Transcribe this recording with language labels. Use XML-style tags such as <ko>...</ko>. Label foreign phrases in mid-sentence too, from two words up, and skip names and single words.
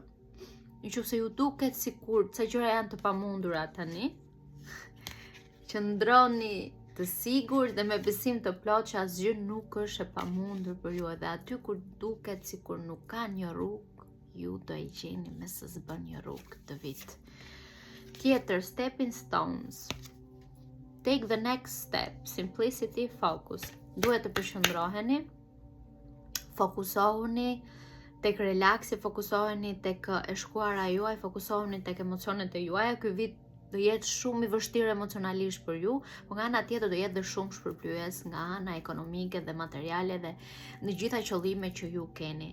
<sq>Nëse ju duket sikur ca gjëra janë të pamundura tani, qëndroni të sigurt dhe me besim të plot që asgjë nuk është e pamundur për ju, edhe aty kur duket sikur nuk ka një rrugë, ju do e gjeni me SZB një rrugë këtë vit. Tjetër,</sq> <en>stepping stones. Take the next step, simplicity, focus.</en> <sq>Duhet të përqendroheni, fokusohuni tek relaksi, fokusoheni tek e shkuara juaj, fokusoheni tek emocionet e juaja. Ky vit do jetë shumë i vështirë emocionalisht për ju, por nga ana tjetër do jetë dhe shumë shpërplyes nga ana ekonomike dhe materiale dhe në gjitha qëllimet që ju keni.</sq>